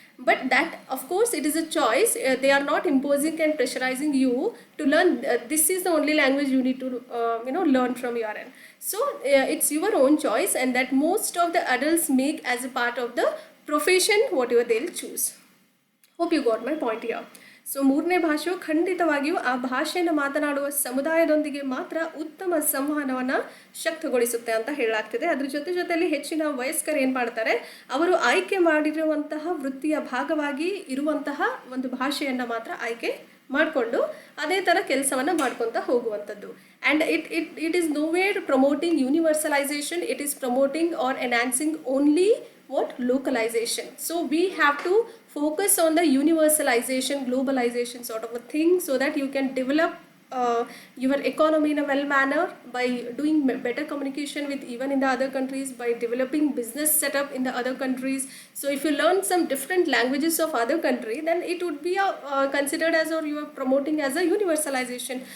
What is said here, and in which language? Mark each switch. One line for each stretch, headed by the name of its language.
English: But that of course it is a choice. They are not imposing and pressurizing you to learn this is the only language you need to learn from your end. So it's your own choice, and that most of the adults make as a part of the profession whatever they'll choose. Hope you got my point here.
Kannada: So ಮೂರನೇ ಭಾಷೆಯು ಖಂಡಿತವಾಗಿಯೂ ಆ ಭಾಷೆಯನ್ನು ಮಾತನಾಡುವ ಸಮುದಾಯದೊಂದಿಗೆ ಮಾತ್ರ ಉತ್ತಮ ಸಂವಹನವನ್ನು ಶಕ್ತಗೊಳಿಸುತ್ತೆ ಅಂತ ಹೇಳಲಾಗ್ತಿದೆ. ಅದ್ರ ಜೊತೆಯಲ್ಲಿ ಹೆಚ್ಚಿನ ವಯಸ್ಕರು ಏನು ಮಾಡ್ತಾರೆ, ಅವರು ಆಯ್ಕೆ ಮಾಡಿರುವಂತಹ ವೃತ್ತಿಯ ಭಾಗವಾಗಿ ಇರುವಂತಹ ಒಂದು ಭಾಷೆಯನ್ನು ಮಾತ್ರ ಆಯ್ಕೆ ಮಾಡಿಕೊಂಡು ಅದೇ ಥರ ಕೆಲಸವನ್ನು ಮಾಡ್ಕೊತ ಹೋಗುವಂಥದ್ದು.
English: And it is nowhere promoting universalization, it is promoting or enhancing only what localization. So we have to focus on the universalization, globalization sort of a thing, so that you can develop your economy in a well manner by doing better communication with even in the other countries, by developing business setup in the other countries. So if you learn some different languages of other country, then it would be considered as, or you are promoting as a universalization.